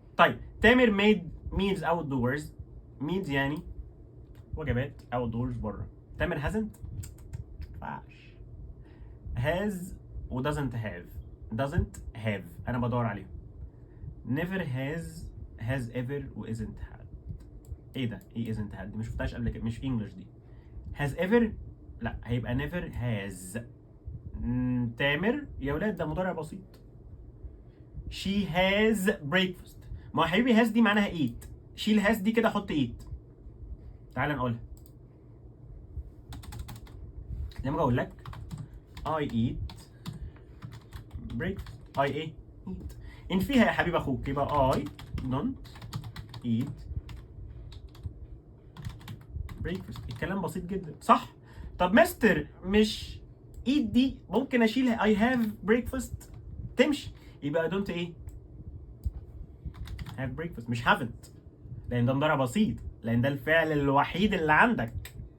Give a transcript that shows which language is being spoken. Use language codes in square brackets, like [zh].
[ar] طيب تامر [en] made meals outdoors. [ar] meals يعني وجبات outdoors بره. تامر [en] hasn't [ar] ينفعش. [en] has [ar] و [en] doesn't have [ar] انا بدور عليهم. [en] never has ever [ar] و [en] isn't had. [ar] ايه ده؟ ايه [en] isn't had [ar] دي؟ ما شفتهاش قبل كده، مش انجلش دي. [en] has ever [ar] لا هيبقى [en] never has. [ar] تامر يا ولاد ده مضارع بسيط. [en] she has breakfast. [ar] ما هو حبيبي [en] has [ar] دي معناها [en] eat، [ar] شيل has دي كده حط eat. تعال نقولها. لما اقول لك [en] I eat breakfast، I [ar] ايه؟ [en] eat. [ar] ان فيها يا حبيب اخوك يبقى [en] I don't eat breakfast. [ar] الكلام بسيط جدا صح؟ طب مستر مش eat دي ممكن اشيلها [en] I have breakfast [ar] تمشي، يبقى [en] I don't [ar] ايه؟ [en] have breakfast [ar] مش haven't، لان ده مضارع بسيط، لان ده الفعل الوحيد اللي عندك.